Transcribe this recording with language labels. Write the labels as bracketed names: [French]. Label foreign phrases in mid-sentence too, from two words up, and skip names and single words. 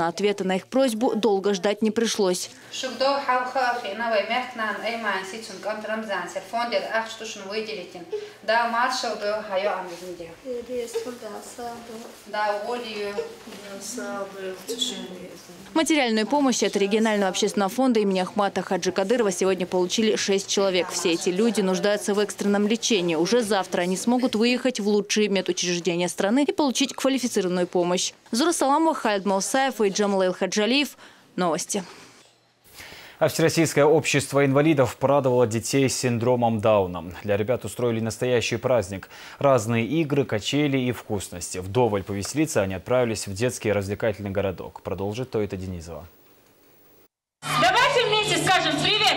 [Russian] Ответа на их просьбу долго ждать не пришлось. Материальную помощь от регионального общественного фонда имени Ахмата Хаджи Кадырова сегодня получили 6 человек. Все эти люди нуждаются в экстренном лечении. Уже завтра они смогут выехать в лучшие медучреждения страны и получить квалифицированную помощь. Зура Саламова, Халид Маусаев и Джамал Хаджалиев. Новости. А Всероссийское общество инвалидов порадовало детей с синдромом Дауна. Для ребят устроили настоящий праздник. Разные игры, качели и вкусности. Вдоволь повеселиться они отправились в детский развлекательный городок. Продолжит Тоита Денизова. Давайте вместе скажем привет.